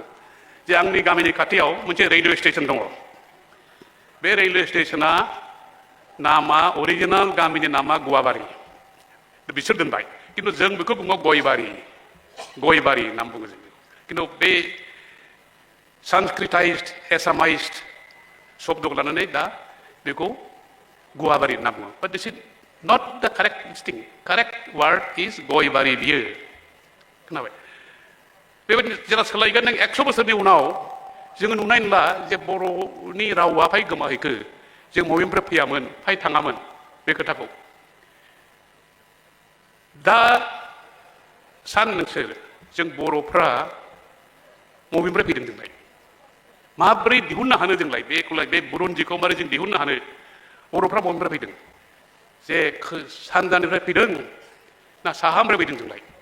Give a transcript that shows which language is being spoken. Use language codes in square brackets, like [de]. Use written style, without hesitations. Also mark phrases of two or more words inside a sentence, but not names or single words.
[brx] जे आंनि गामिनि खाथियाव मोनसे [en] radio station [brx] दङ बे रेलवे स्टेशना नामा अरिजिनाल गामिनि नामा गुवाबारि बिसोर दोनबाय खिन्थु जों बेखौ बुङो गयबारि नाम बुङो जों खिन्थु बे [en] sanskritized assamized [brx] शब्दखौ लानानै दा बेखौ गुवाबारि होनना बुङो [en] but this is not the correct thing correct word [brx] इज गयबारि बियो खोनाबाय बेबायदिनो जेला सोलायगोन नों 100 बोसोरनि उनाव जोङो नुनाय नंला जे बर'नि रावा फाय गोमाहैखो जों बबेनिफ्राय फैयामोन फाय थाङामोन बे खोथाखौ दा सान नोंसोर जों बर'फ्रा बबेनिफ्राय फैदों जोंलाय माब्रै दिहुननो हानो जोंलाय बेखौलाय बे बुरन्जिखौ मारै जों दिहुननो हानो बर'फ्रा बबेनिफ्राय फैदों जे सानजानिफ्राय फैदों ना साहानिफ्राय फैदों जोंलाय